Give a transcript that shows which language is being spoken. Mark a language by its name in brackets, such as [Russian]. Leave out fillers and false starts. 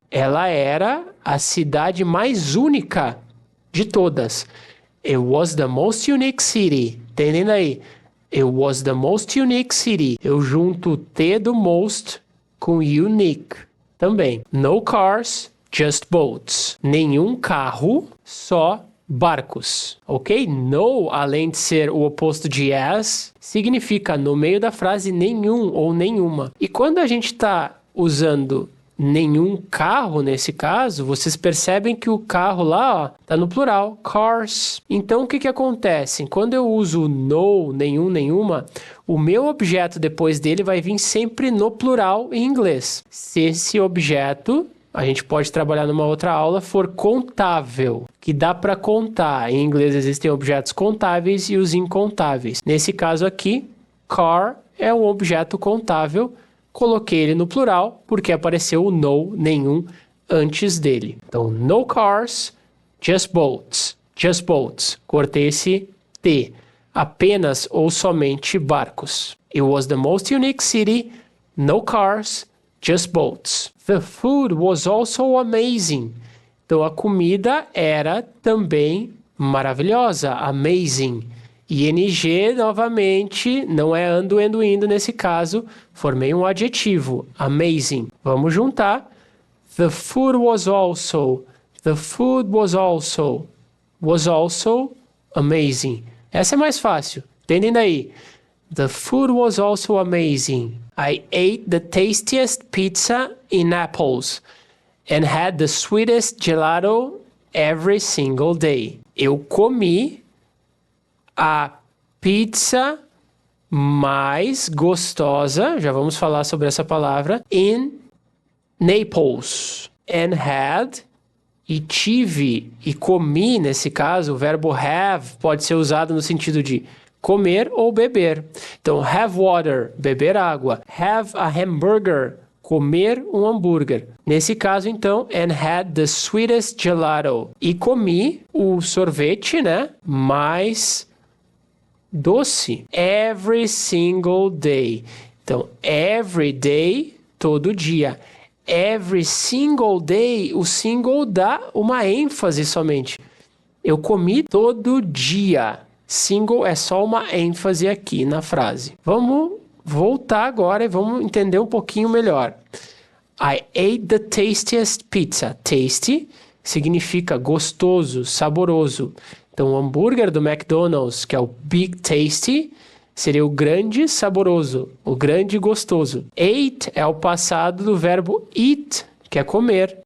[Portuguese] Ela era a cidade mais única de todas. [English] It was the most unique city. [Portuguese] Entendendo aí? [English] It was the most unique city. [Portuguese] Eu junto o T do most com unique também. [English] No cars, just boats. [Portuguese] Nenhum carro, só barcos. Ok? No, além de ser o oposto de yes, significa no meio da frase nenhum ou nenhuma. E quando a gente está usando nenhum carro, nesse caso, vocês percebem que o carro lá, ó, tá no plural, cars. Então, o que acontece? Quando eu uso no, nenhum, nenhuma, o meu objeto depois dele vai vir sempre no plural em inglês. Se esse objeto, a gente pode trabalhar numa outra aula, for contável, que dá para contar. Em inglês existem objetos contáveis e os incontáveis. Nesse caso aqui, car é um objeto contável. Coloquei ele no plural porque apareceu o no, nenhum, antes dele. Então, [English] no cars, just boats. Just boats. [Portuguese] Cortei esse T. Apenas ou somente barcos. [English] It was the most unique city. No cars, just boats. The food was also amazing. [Portuguese] Então, a comida era também maravilhosa. Amazing. ING, novamente, não é ando, indo nesse caso. Formei um adjetivo. Amazing. Vamos juntar. [English] The food was also. The food was also. Was also amazing. [Portuguese] Essa é mais fácil. Entendem daí? [English] The food was also amazing. I ate the tastiest pizza in Naples and had the sweetest gelato every single day. [Portuguese] Eu comi a pizza mais gostosa, já vamos falar sobre essa palavra, [English] in Naples. And had, [Portuguese] e tive, e comi, nesse caso, o verbo have pode ser usado no sentido de comer ou beber. Então, [English] have water, [Portuguese] beber água. [English] Have a hamburger, [Portuguese] comer um hambúrguer. Nesse caso, então, [English] and had the sweetest gelato. [Portuguese] E comi o sorvete, né, mais doce. [English] Every single day. Então, every day, [Portuguese] todo dia. [English] Every single day, [Portuguese] o single dá uma ênfase somente. Eu comi todo dia. Single é só uma ênfase aqui na frase. Vamos voltar agora e vamos entender um pouquinho melhor. [English] I ate the tastiest pizza. [Portuguese] Tasty significa gostoso, saboroso. Então, o hambúrguer do McDonald's, que é o Big Tasty, seria o grande saboroso, o grande gostoso. Ate é o passado do verbo eat, que é comer.